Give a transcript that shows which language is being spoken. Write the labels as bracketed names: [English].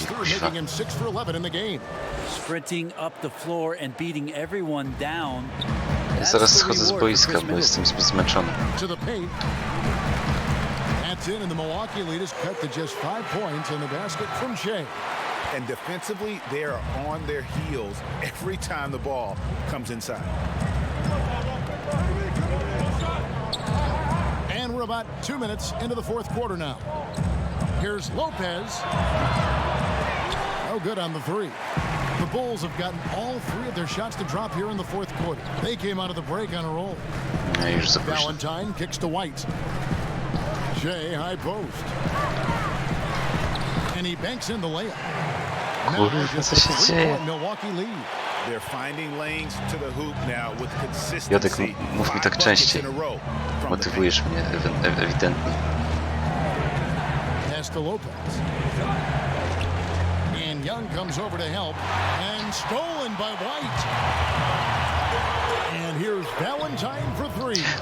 [English] Making him 6 for 11 in the game. Sprinting up the floor and beating everyone down. [Polish] zaraz schodzę z boiska, bo jestem zbyt zmęczony. [English] That's in, and the Milwaukee lead is cut to just 5 points in the basket from Shea. And defensively, they are on their heels every time the ball comes inside. And we're about 2 minutes into the fourth quarter now. Here's Lopez. No good on the three. The Bulls have gotten all 3 of their shots to drop here in the fourth quarter. They came out of the break on a roll. Valentine kicks to White. Shea, high post. And he banks in the layup. Now just a 3-point Milwaukee lead. They're finding lanes to the hoop now with consistency. [Polish] Jodek, mów mi tak częściej. Motywujesz mnie ewidentnie. [English] Pass to Lopez. And Young comes over to help. And stolen by White. And here's Valentine for 3.